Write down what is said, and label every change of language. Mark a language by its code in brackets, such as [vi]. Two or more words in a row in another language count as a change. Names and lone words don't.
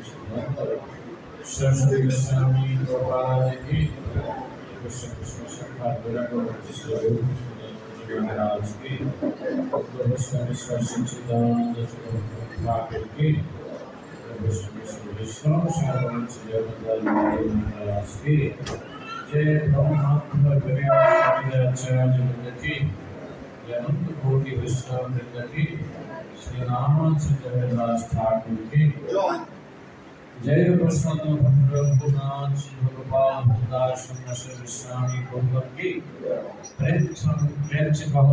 [hi] Saraswati Goswami Prabhupada ki, Krishna Shankar Virago Maharaj ki, Krishna Sachchidananda Thakur ki, Krishna Sharon Siddhartha Maharaj ki, जय ब्रह्मात्म आचार्य वृंद की, जय अनंत कोटि वैष्णव वृंद की, श्री रामचंद्र दास ठाकुर की, जय प्रसन्न भद्र रघुनाथ भगवान दास गोस्वामी गौतम की, प्रेम से कहो